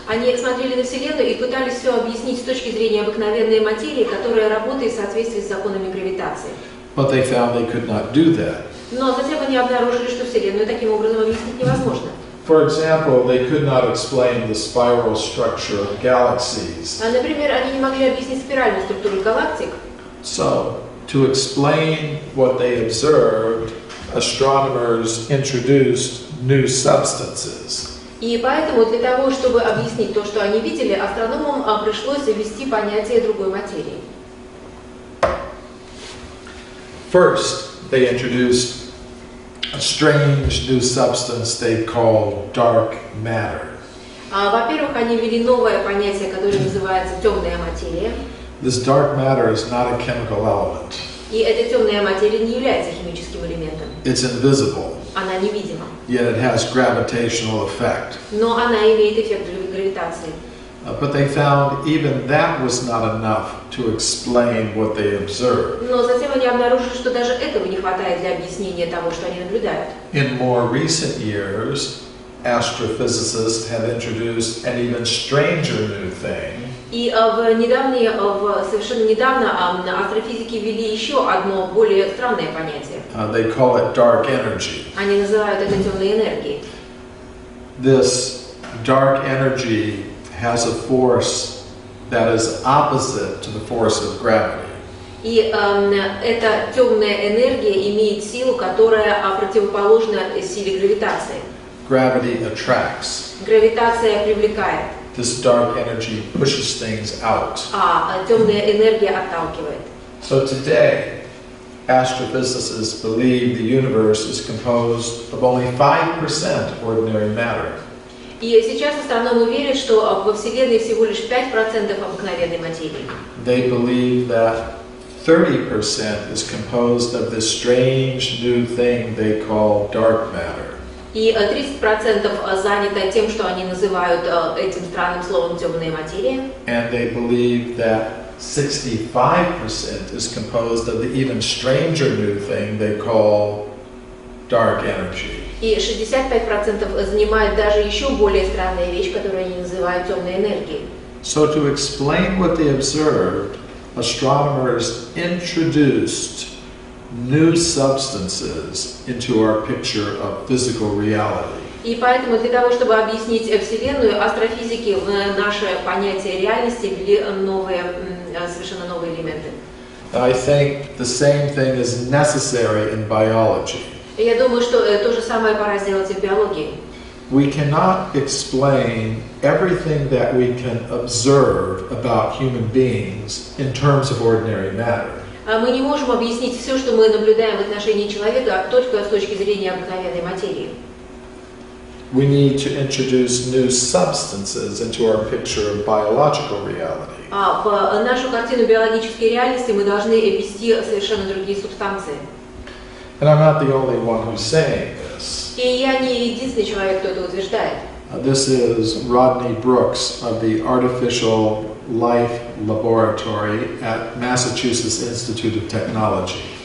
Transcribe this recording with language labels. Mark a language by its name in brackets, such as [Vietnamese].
[Russian] они смотрели на Вселенную и пытались все объяснить с точки зрения обыкновенной материи, которая работает в соответствии с законами гравитации. [English] But they found they could not do that. [Russian] Но затем они обнаружили, что Вселенную таким образом объяснить невозможно. [English] For example, they could not explain the spiral structure of galaxies. [Russian] Например, они не могли объяснить спиральную структуру галактик. [English] So, to explain what they observed, astronomers introduced new substances. [Russian] И поэтому для того, чтобы объяснить то, что они видели, астрономам пришлось ввести понятие другой материи. [English] First, they introduced a strange new substance they called dark matter. [Russian] Во-первых, они ввели новое понятие, которое называется темная материя. [English] This dark matter is not a chemical element. [Russian] И эта темная материя не является химическим элементом. [English] It's invisible, [Russian] Она невидима. [English] yet it has gravitational effect. [Russian] Но она имеет эффект гравитации. [English] But they found even that was not enough to explain what they observed. [Russian] Но затем они обнаружили, что даже этого не хватает для объяснения того, что они наблюдают. [English] In more recent years, astrophysicists have introduced an even stranger new thing. [Russian] И совершенно недавно астрофизики ввели еще одно более странное понятие. [English] They call it dark energy. [Russian] Они называют это темной энергией. [English] This dark energy has a force that is opposite to the force of gravity. [Russian] И эта темная энергия имеет силу, которая противоположна силе гравитации. [English] Gravity attracts. [Russian] Гравитация привлекает, [English] This dark energy pushes things out. [Russian] а темная энергия отталкивает. [English] So today, astrophysicists believe the universe is composed of only 5% ordinary matter. [Russian] И сейчас астрономы верят, что во Вселенной всего лишь 5% обыкновенной материи. [English] They believe that 30% is composed of this strange new thing they call dark matter. [Russian] И 30% занято тем, что они называют этим странным словом темная материя. [English] And they believe that 65% is composed of the even stranger new thing they call dark energy. [Russian] И 65% занимает даже еще более странная вещь, которую они называют темной энергией. [English] So to explain what they observed, astronomers introduced new substances into our picture of physical reality. [Russian] И поэтому для того, чтобы объяснить Вселенную, астрофизики в наше понятие реальности ввели совершенно новые элементы. [English] I think the same thing is necessary in biology. [Russian] И я думаю, что то же самое пора сделать и в биологии. [English] We cannot explain everything that we can observe about human beings in terms of ordinary matter. [Russian] Мы не можем объяснить все, что мы наблюдаем в отношении человека, только с точки зрения обыкновенной материи. [English] We need to introduce new substances into our picture of biological reality. [Russian] В нашу картину биологической реальности мы должны ввести совершенно другие субстанции. [English] And I'm not the only one who's saying this. [Russian] И я не единственный человек, кто это утверждает. [English] This is Rodney Brooks of the Artificial Life Laboratory at Massachusetts Institute of Technology.